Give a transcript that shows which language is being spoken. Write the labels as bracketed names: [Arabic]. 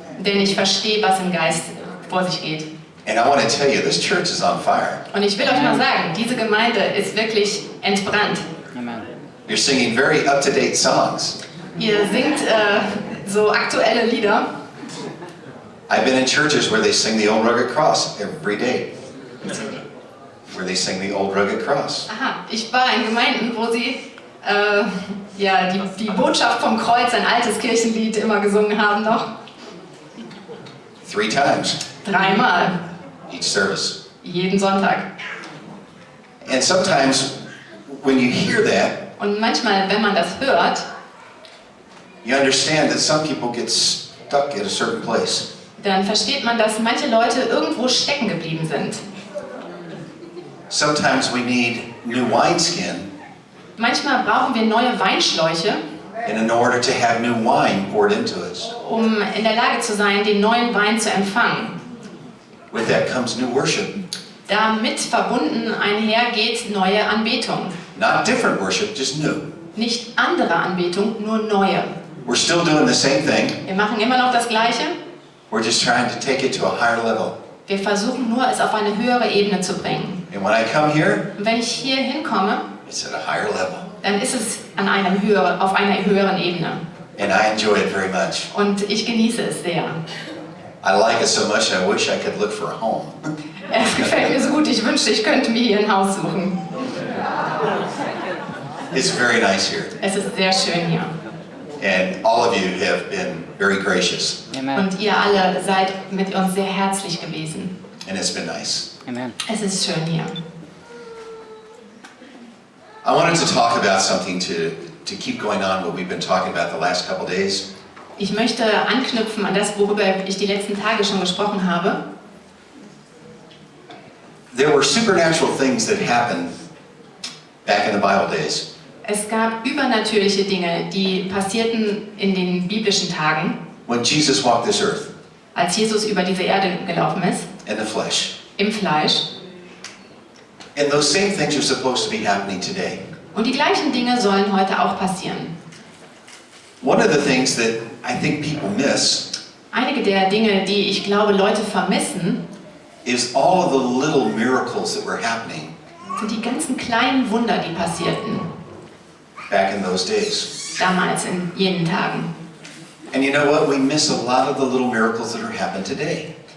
[German] denn ich verstehe, was im Geist vor sich geht. [English] And I want to tell you, this church is on fire. [German] Und ich will euch mal sagen, diese Gemeinde ist wirklich entbrannt. [English] You're singing very up-to-date songs. [German] Ihr singt so aktuelle Lieder. [English] I've been in churches where they sing the old rugged cross every day. Where they sing the old rugged cross. [German] Aha, ich war in Gemeinden, wo sie ja, die Botschaft vom Kreuz, ein altes Kirchenlied, immer gesungen haben noch. [English] 3 times [German] 3-mal, [English] each service. [German] jeden Sonntag. [English] And sometimes when you hear that, [German] Und manchmal, wenn man das hört, [English] you understand that some people get stuck at a certain place. [German] dann versteht man, dass manche Leute irgendwo stecken geblieben sind. [English] Sometimes we need new wineskin [German] Manchmal brauchen wir neue Weinschläuche [English] and in order to have new wine poured into us. [German] um in der Lage zu sein, den neuen Wein zu empfangen. [English] With that comes new worship. [German] Damit verbunden einhergeht neue Anbetung. [English] Not different worship, just new. [German] Nicht andere Anbetung, nur neue. [English] We're still doing the same thing. [German] Wir machen immer noch das Gleiche. [English] We're just trying to take it to a higher level. [German] Wir versuchen nur, es auf eine höhere Ebene zu bringen. [English] And when I come here, [German] Und wenn ich hier hinkomme, [English] it's at a higher level. [German] dann ist es auf einer höheren Ebene. [English] And I enjoy it very much. [German] Und ich genieße es sehr. [English] I like it so much I wish I could look for a home. [German] Es gefällt mir so gut, ich wünschte, ich könnte mir hier ein Haus suchen. [English] It's very nice here. [German] Es ist sehr schön hier. [English] And all of you have been very gracious. Amen. [German] Und ihr alle seid mit uns sehr herzlich gewesen. [English] And it's been nice. Amen. [German] Es ist schön hier. [English] I wanted to talk about something to keep going on what we've been talking about the last couple days. [German] Ich möchte anknüpfen an das, worüber ich die letzten Tage schon gesprochen habe. [English] There were supernatural things that happened back in the Bible days. [German] Es gab übernatürliche Dinge, die passierten in den biblischen Tagen, [English] When Jesus walked this earth [German] als Jesus über diese Erde gelaufen ist, [English] in the flesh. [German] im Fleisch. [English] And those same things are supposed to be happening today. [German] Und die gleichen Dinge sollen heute auch passieren. [English] One of the things that I think people miss [German] Einige der Dinge, die ich glaube, Leute vermissen, [English] is all of the little miracles that were happening [German] sind die ganzen kleinen Wunder, die passierten, [English] back in those days. [German] damals in jenen Tagen. [English] And you know what? We miss a lot of the little miracles that are happening today.